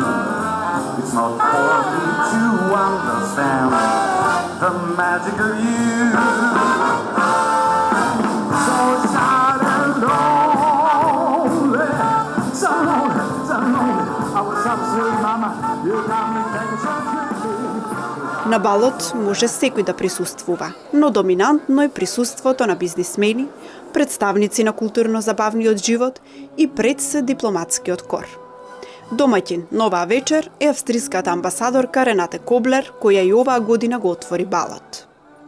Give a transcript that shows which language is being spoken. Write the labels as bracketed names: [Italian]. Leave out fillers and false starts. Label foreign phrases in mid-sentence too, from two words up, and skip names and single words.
[English] It's not for me to understand the magic of you. So sad and lonely, so lonely, so lonely. I was up sweet mama, you got me thinking so quickly. [Macedonian] На балот може секој да присуствува, но доминантно е присуството на бизнисмени, представници на културно-забавниот живот и пред се дипломатскиот кор. Домаќин на оваа вечер е австриската амбасадорка Ренате Коблер, која и оваа година го отвори балот.